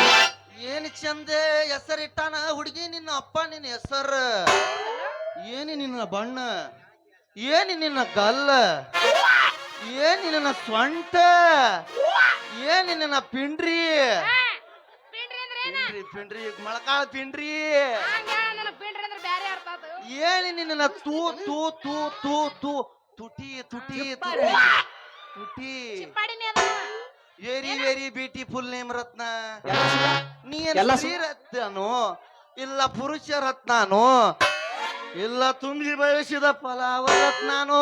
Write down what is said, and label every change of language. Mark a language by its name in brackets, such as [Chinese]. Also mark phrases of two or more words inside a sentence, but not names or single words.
[Kannada] ಏನ್ ಚಂದ ಹೆಸರಿಟ್ಟಾನ ಹುಡುಗಿ ನಿನ್ನ ಅಪ್ಪ ನಿನ್ನ ಹೆಸರ ಏನಿ ನಿನ್ನ ಬಣ್ಣ ಏನಿ ನಿನ್ನ ಗಲ್ಲ ಏನಿ ನಿನ್ನ ಸ್ವಂಟ ಏನಿ ನಿನ್ನ ಪಿಂಡ್ರಿ ಪಿಂಡ್ರಿ ಅಂದ್ರೆ ಏನ ಪಿಂಡ್ರಿ ಮೊಳಕಾಳ ಪಿಂಡ್ರಿ ಹಂಗ ನನಗ್ ಪಿಂಡ್ರಿ ಅಂದ್ರೆ ಬ್ಯಾರೆ ಅರ್ಥ ಆತು ಏನಿ ನಿನ್ನ ತೂ ತೂ ತೂ ತೂ ತೂ ತುಟಿ ತುಟಿ ತುಟಿ ಚಿಪ್ಪಾಡಿನಿ ಅದ [English] very very beautiful name ರತ್ನ ನೀ [Kannada] ಎಲ್ಲ ಸ್ತ್ರೀ ರತ್ನನು ಇಲ್ಲ ಪುರುಷ ರತ್ನಾನು ಇಲ್ಲ ತುಂಬಿ ಬೆಳೆಸಿದ ಫಲಾವ ರತ್ನಾನು